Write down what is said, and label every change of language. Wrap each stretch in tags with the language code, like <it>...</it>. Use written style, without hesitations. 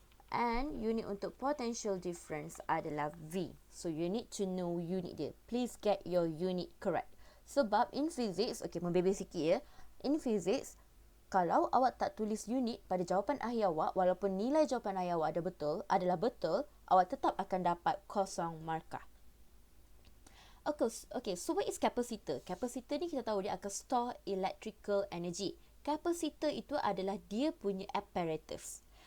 <ms>And unit untuk potential difference adalah V.</ms> <en>So, you need to know</en> <ms>unit dia.</ms> <en>Please get your unit correct.</en> <ms>Sebab</ms> <en>in physics, okay,</en> <ms>membebel sikit ya.</ms> <en>In physics,</en> <ms>kalau awak tak tulis unit pada jawapan akhir awak, walaupun nilai jawapan akhir awak adalah betul, awak tetap akan dapat kosong markah.</ms> <en>Okay, so what is capacitor?</en> <ms>Capacitor ni kita tahu dia akan</ms> <en>store electrical energy.</en> <ms>Capacitor itu adalah dia punya apparatus.</ms>